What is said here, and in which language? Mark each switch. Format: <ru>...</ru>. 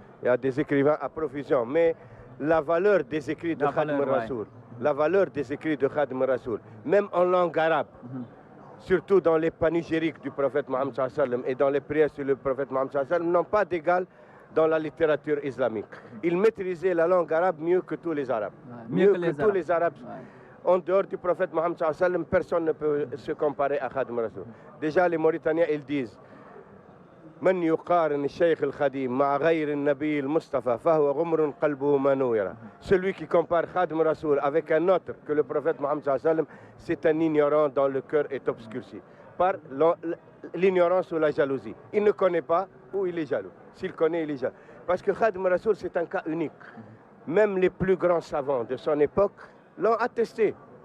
<fr>Il y a des écrivains à profusion. Mais la valeur des écrits de Khadim Rassoul, la valeur des écrits de Khadim Rassoul, même en langue arabe, surtout dans les panégyriques du prophète Mohammed sallallahu alayhi wa sallam et dans les prières sur le prophète Mohammed sallallahu alayhi wa sallam, n'ont pas d'égal dans la littérature islamique. Il maîtrisait la langue arabe mieux que tous les Arabes. Mieux que tous les Arabes. En dehors du prophète Mohammed sallallahu alayhi wa sallam, personne ne peut se comparer à Khadim Rassoul. Déjà, les Mauritaniens, ils disent</fr> <ar>من يقارن الشيخ الخديم مع غير النبي المصطفى فهو غمر قلبه ما نوير.</ar> <fr>Celui qui compare Khadim Rassoul avec un autre que le prophète Mohammed sallallahu alayhi wa sallam, c'est un ignorant dont le cœur est obscurci par l'ignorance ou la jalousie. Il ne connaît pas ou il est jaloux. S'il connaît, il est jaloux. Parce que Khadim Rassoul, c'est un cas unique. Même les plus grands savants de son époque l'ont attesté.</fr>